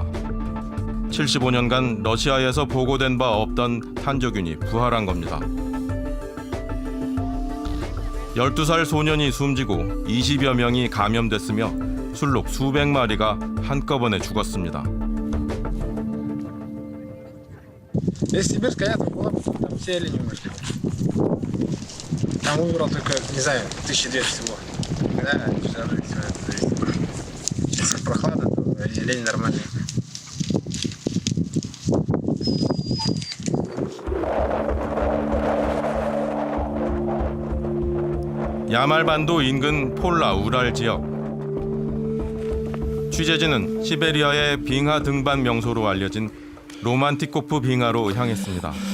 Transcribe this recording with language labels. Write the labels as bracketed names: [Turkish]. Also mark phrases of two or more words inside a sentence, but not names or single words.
[Korean] 75년간 러시아에서 보고된 바 없던 탄저균이 부활한 겁니다. 12살 소년이 숨지고 20여 명이 감염됐으며 술록 수백 마리가 한꺼번에 죽었습니다. [Russian] Если Сибирская ядра была, там все олени умерли. Там умерло только, не знаю, 1200 всего. Да, вся жизнь все это зависит. Сейчас как прохлада, то олени нормальные. [Korean] 야말반도 인근 폴라 우랄 지역. 취재진은 시베리아의 빙하 등반 명소로 알려진 로만티코프 빙하로 향했습니다.